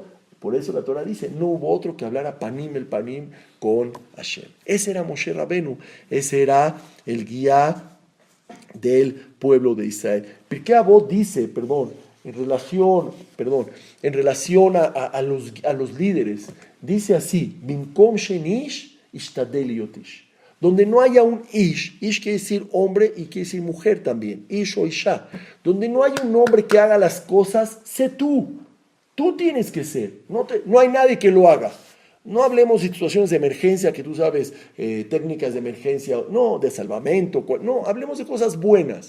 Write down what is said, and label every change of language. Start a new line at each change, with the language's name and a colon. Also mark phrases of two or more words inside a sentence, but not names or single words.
Spanish: Por eso la Torah dice, no hubo otro que hablara
Hebrew: panim el panim
Spanish: con Hashem. Ese era Moshe Rabenu. Ese era el guía del pueblo de Israel. Pirkei Avot dice, en relación a los líderes, dice así,
Hebrew: במקום שאין איש השתדל להיות איש.
Spanish: Donde no haya un ish quiere decir hombre y quiere decir mujer también, ish o isha. Donde no haya un hombre que haga las cosas, sé tú. Tú tienes que ser, no hay nadie que lo haga. No hablemos de situaciones de emergencia, que tú sabes, técnicas de emergencia, no, de salvamento, no, hablemos de cosas buenas.